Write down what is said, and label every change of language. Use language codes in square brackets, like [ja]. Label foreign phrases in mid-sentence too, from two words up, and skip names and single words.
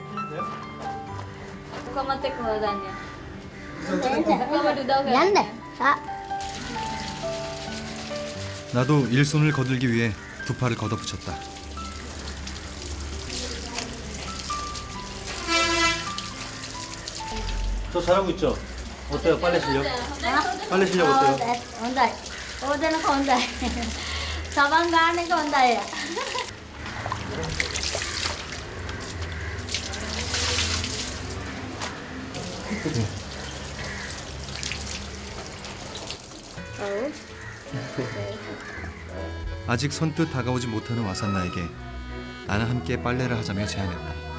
[ko] 나도 일손을 거들기 위해 두 팔을 걷어붙였다. 저 잘하고 있죠? 어때요? 빨래 실력? 빨래 실력 어때요? [si] හොඳයි. ඕදනක හොඳයි. සවන් ගාන එක හොඳයි. [ko] 아직 선뜻 다가오지 못하는 와산나에게 나는 함께 빨래를 하자며 제안했다.